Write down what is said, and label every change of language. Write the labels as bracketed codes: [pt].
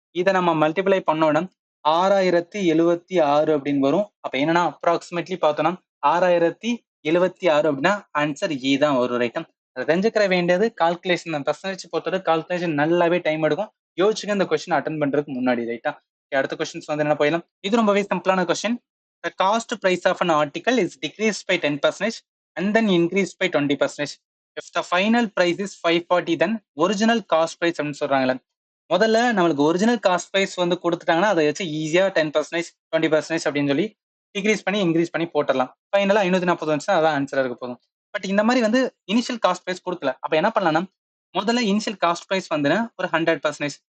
[ta] இதை நம்ம மல்டிப்ளை பண்ணோம்னா 6076 அப்படின்னு வரும். அப்ப என்னன்னா அப்ராக்சிமேட்லி பார்த்தோம்னா 6076 அப்படின்னா ஆன்சர் ஏ தான் வரும் ரைட்டா. அதை தெரிஞ்சுக்கிற வேண்டியது கால்குலேஷன் பர்சன்டேஜ் பொறுத்தவரை கால்குலேஷன் நல்லாவே டைம் எடுக்கும். யோசிச்சுக்க இந்த கொஸ்டின் அட்டன் பண்றதுக்கு முன்னாடி ரைட்டா. அடுத்த கொஸ்டின்ஸ் என்ன போயிடலாம். இது ரொம்பவே சிம்பிளான question. [en] The cost price of an article is decreased by 10% and then increased by 20%. If the final price is 540, then original cost price [ta] அப்படின்னு சொல்றாங்களே. முதல்ல நம்மளுக்கு ஒரிஜினல் காஸ்ட் பிரைஸ் கொடுத்துட்டாங்கன்னா அதை வச்சு ஈஸியா 10% 20% அப்படின்னு சொல்லி டிக்ரீஸ் பண்ணி இன்க்ரீஸ் பண்ணி போட்டுடலாம். ஃபைனலா 540 வந்துச்சுன்னா அதான் ஆன்சரா இருக்க போதும். பட் இந்த மாதிரி இனிஷியல் காஸ்ட் பிரைஸ் கொடுக்கல. அப்ப என்ன பண்ணலாம்னா முதல்ல இனிஷியல் காஸ்ட் பிரைஸ் ஒரு 100%.